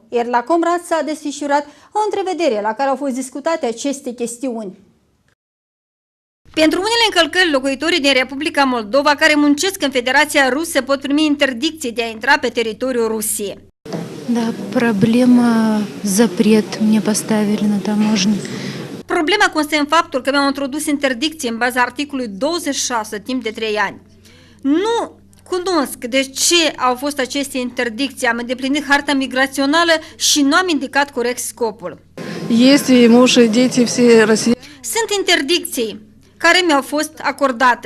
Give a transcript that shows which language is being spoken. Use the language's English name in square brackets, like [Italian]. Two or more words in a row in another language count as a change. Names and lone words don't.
[Romanian] Ieri la Comrat s-a desfășurat o întrevedere la care au fost discutate aceste chestiuni. Pentru unele încălcări, locuitorii din Republica Moldova care muncesc în Federația Rusă pot primi interdicție de a intra pe teritoriul Rusiei. Da, problema [Russian] запрет мне поставили на таможне. [Romanian] Problema constă în faptul că mi-au introdus interdicție în baza articolului 26 timp de 3 ani. Nu cunosc de ce au fost aceste interdicții, am îndeplinit harta migrațională și nu am indicat corect scopul. Sunt interdicții care mi-au fost acordate.